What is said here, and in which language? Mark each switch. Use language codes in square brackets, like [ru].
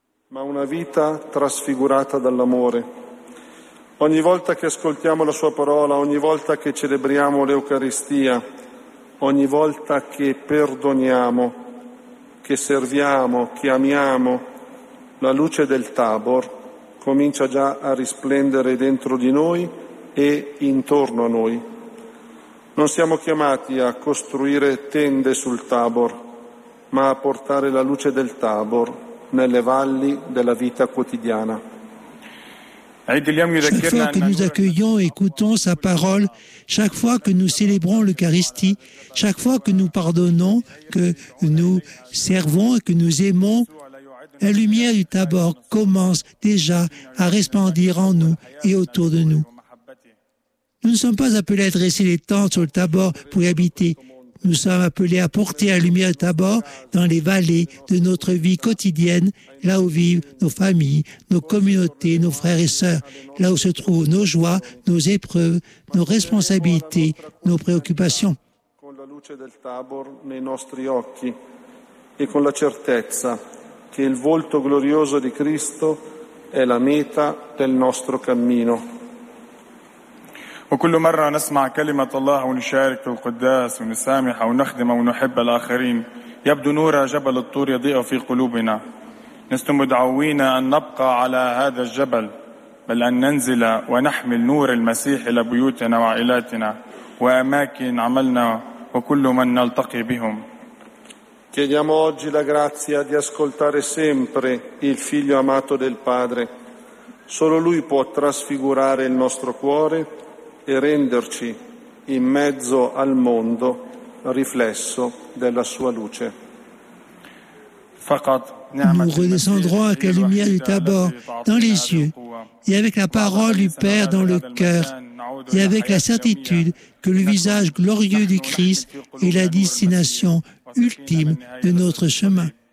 [it] Ma una vita trasfigurata dall'amore. Ogni volta che ascoltiamo la sua parola, ogni volta che celebriamo l'Eucaristia, ogni volta che perdoniamo, che serviamo, che amiamo, la luce del Tabor comincia già a risplendere dentro di noi e intorno a noi. Non siamo chiamati a costruire tende sul Tabor, ma a portare la luce del Tabor nelle valli della vita quotidiana. [fr] Chaque fois que nous accueillons et écoutons sa parole, chaque fois que nous célébrons l'Eucharistie, chaque fois que nous pardonnons, que nous servons et que nous aimons, la lumière du Tabor commence déjà à resplendir en nous et autour de nous. Nous ne sommes pas appelés à dresser les tentes sur le Tabor pour y habiter. Nous sommes appelés à porter la lumière du Tabor dans les vallées de notre vie quotidienne, là où vivent nos familles, nos communautés, nos frères et sœurs, là où se trouvent nos joies, nos épreuves, nos responsabilités, nos préoccupations. [it] Con la luce del Tabor nei nostri occhi e con la certezza che il volto glorioso di Cristo è la meta del nostro cammino. [ar] وكل مرة نسمع كلمة الله ونشارك في القداس ونسامح ونخدم ونحب الآخرين يبدو نور جبل الطور يضيء في قلوبنا نستمدعوين أن نبقى على هذا الجبل بل أن ننزل ونحمل نور المسيح إلى بيوتنا وعائلاتنا وأماكن عملنا وكل من نلتقي بهم [it] chiediamo oggi la grazia di ascoltare sempre il figlio amato del padre solo lui può trasfigurare il nostro cuore e renderci in mezzo al mondo riflesso della sua luce. [fr] Nous redescendrons avec la lumière du Tabor dans les yeux et avec la parole du Père dans le cœur et avec la certitude que le visage glorieux du Christ est la destination ultime de notre chemin.